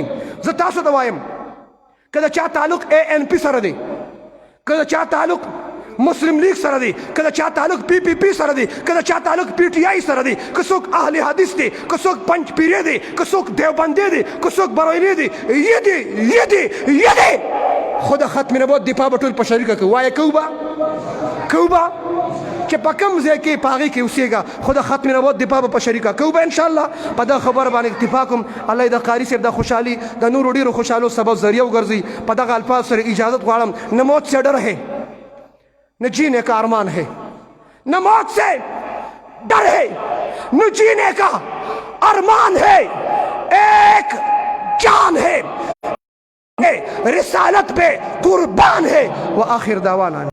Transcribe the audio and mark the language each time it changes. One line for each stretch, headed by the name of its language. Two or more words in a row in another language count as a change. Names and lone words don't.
Pashto: زه تاسو ته وایم که د چا تعلق ANP سره دی که د چا تعلق مسلم لیگ سره دی که د چا تعلق PPP سره دی که د چا تعلق PTI سره دی که څوک اهل حدیث دی که څوک پنج پیری دی که څوک دیوبندی دی که څوک بروینی دی یه دی خو د ختم نبوت دفاع به ټول په شریکه کوو. وایه کوو به چې په کوم ځای کې په هغې کې اوسېږه خو د ختم نبوت دفاع به په شریکه کوو به انشاءالله. په دغه خبره باندې اکتفا کوم. الله د قاري صاحب د خوشحالي د نورو ډېرو خوشحالو سبب ذریعه وګرځي. په دغه الفاظ سره اجازت غواړم.
Urdu: نه موت سے ڈر ہے نہ جینے کا ارمان ہے نہ موت سے ڈر ہے نہ جینے کا ارمان ہے ایک جان ہے رسالت پہ قربان ہے.
Arabic: وآخر دعوانا